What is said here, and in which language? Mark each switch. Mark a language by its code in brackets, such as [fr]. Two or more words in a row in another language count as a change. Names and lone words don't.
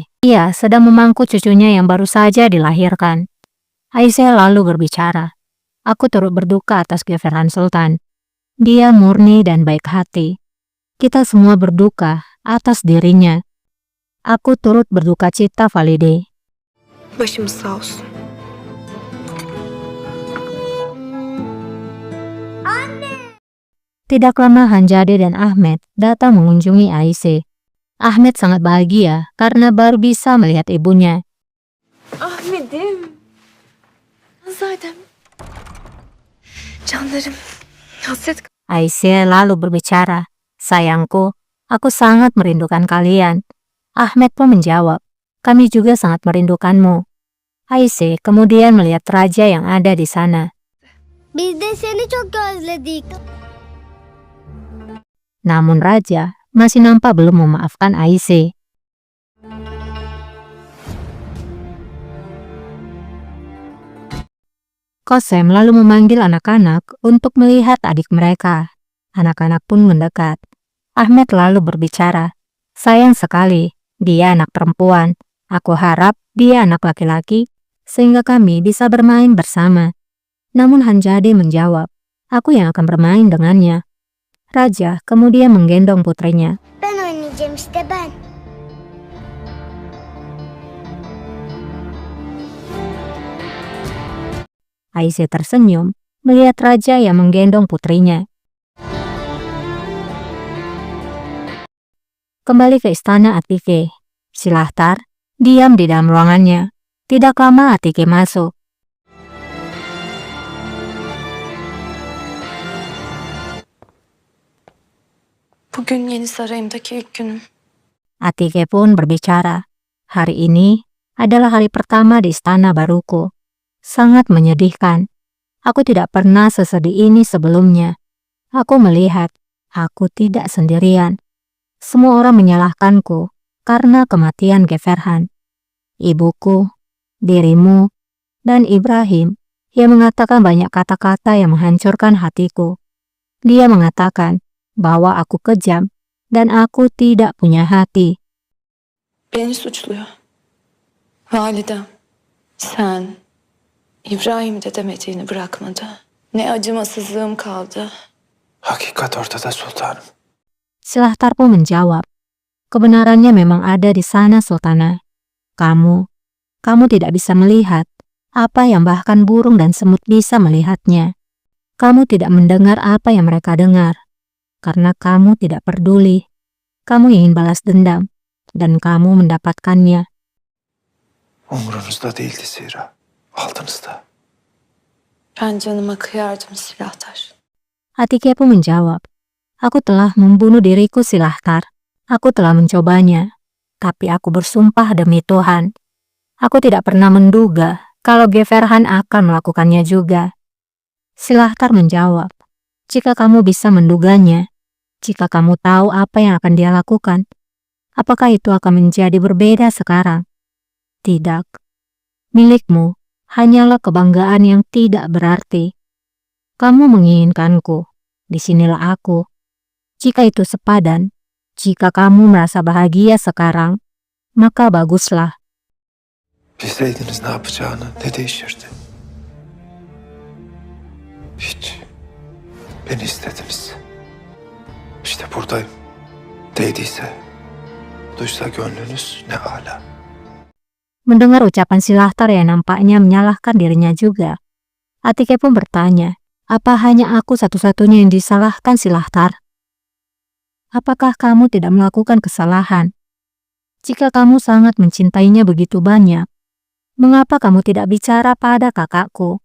[id] Ia sedang memangku cucunya yang baru saja dilahirkan. Aise lalu berbicara. Aku turut berduka atas Geferhan Sultan. Dia murni dan baik hati. Kita semua berduka atas dirinya. Aku turut berduka cita Valide. [tr] Başımız sağ olsun. [id] Tidak lama Hanjade dan Ahmed datang mengunjungi Aise. Ahmed sangat bahagia karena baru bisa melihat ibunya. [tr] Ahmet'im. Zaten. Canlarım. Hasret. [id] Aise lalu berbicara, sayangku, aku sangat merindukan kalian. Ahmed pun menjawab, kami juga sangat merindukanmu. Aise kemudian melihat raja yang ada di sana. [tr] Biz de seni çok özledik. [id] Namun raja masih nampak belum memaafkan Aise. Kosem lalu memanggil anak-anak untuk melihat adik mereka. Anak-anak pun mendekat. Ahmed lalu berbicara, sayang sekali, dia anak perempuan. Aku harap dia anak laki-laki, sehingga kami bisa bermain bersama. Namun Hanjade menjawab, aku yang akan bermain dengannya. Raja kemudian menggendong putrinya. [tr] Ben oynayacağım işte ben. [id] Aise tersenyum melihat raja yang menggendong putrinya. Kembali ke istana Atike. Silahtar diam di dalam ruangannya. Tidak lama Atike masuk. [tr] Bugün yeni sarayımdaki ilk günüm. [id] Atike pun berbicara. Hari ini adalah hari pertama di istana baruku. Sangat menyedihkan. Aku tidak pernah sesedih ini sebelumnya. Aku melihat, aku tidak sendirian. Semua orang menyalahkanku karena kematian Geferhan. Ibuku, dirimu, dan Ibrahim yang mengatakan banyak kata-kata yang menghancurkan hatiku. Dia mengatakan bahwa aku kejam dan aku tidak punya hati. [tr] Beni suçluyor. Validem, sen İbrahim de demediğini bırakmadı. Ne acımasızlığım kaldı. Hakikat ortada sultanım. [id] Silahtar pun menjawab, kebenarannya memang ada di sana Sultana. Kamu tidak bisa melihat apa yang bahkan burung dan semut bisa melihatnya. Kamu tidak mendengar apa yang mereka dengar. Karena kamu tidak peduli. Kamu ingin balas dendam, dan kamu mendapatkannya. [tr] Umurunuzda değildi zira. Aldınızda. Ben canıma kıyardım Silahtar. [id] Atike pun menjawab, aku telah membunuh diriku Silahtar. Aku telah mencobanya. Tapi aku bersumpah demi Tuhan. Aku tidak pernah menduga kalau Geferhan akan melakukannya juga. Silahtar menjawab, jika kamu bisa menduganya, jika kamu tahu apa yang akan dia lakukan, apakah itu akan menjadi berbeda sekarang? Tidak. Milikmu hanyalah kebanggaan yang tidak berarti. Kamu menginginkanku, disinilah aku. Jika itu sepadan, jika kamu merasa bahagia sekarang, maka baguslah. [tr] Bilseydiniz ne yapacağını, ne değişirdi? Hiç. Beni istediniz. İşte buradayım. Değdiyse, duysa gönlünüz ne ala. [id] Mendengar ucapan Silahtar yang nampaknya menyalahkan dirinya juga, Atike pun bertanya, apa hanya aku satu-satunya yang disalahkan Silahtar? Apakah kamu tidak melakukan kesalahan? Jika kamu sangat mencintainya begitu banyak, mengapa kamu tidak bicara pada kakakku?